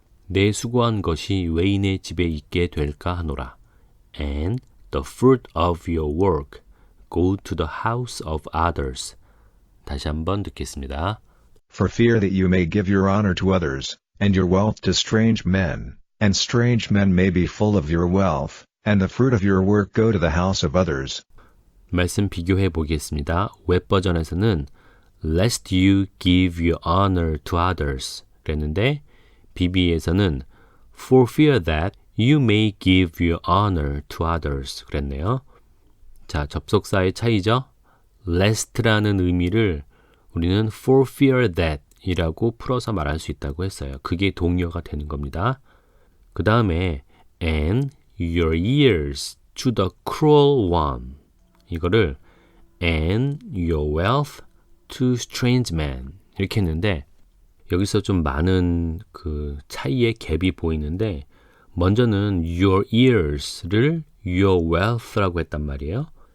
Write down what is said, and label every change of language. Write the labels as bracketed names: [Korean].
[Korean] 내 수고한 것이 외인의 집에 있게 될까 하노라. [English] And the fruit of your work go to the house of others. [Korean] 다시 한번 듣겠습니다. [English] For fear that you may give your honor to others, and your wealth to strange men, and strange men may be full of your wealth, and the fruit of your work go to the house of others. [Korean] 말씀 비교해 보겠습니다. 웹 버전에서는 [English] lest you give your honor to others [Korean] 그랬는데 BB에서는 [English] for fear that you may give your honor to others [Korean] 그랬네요. 자, 접속사의 차이죠. lest라는 의미를 우리는 [English] for fear that [Korean] 이라고 풀어서 말할 수 있다고 했어요. 그게 동의어가 되는 겁니다. 그 다음에 [English] and your ears to the cruel one [Korean] 이거를 [English] and your wealth to strange men [Korean] 이렇게 했는데 여기서 좀 많은 그 차이의 갭이 보이는데 먼저는 [English] your ears [Korean] 를 [English] your wealth [Korean] 라고 했단 말이에요.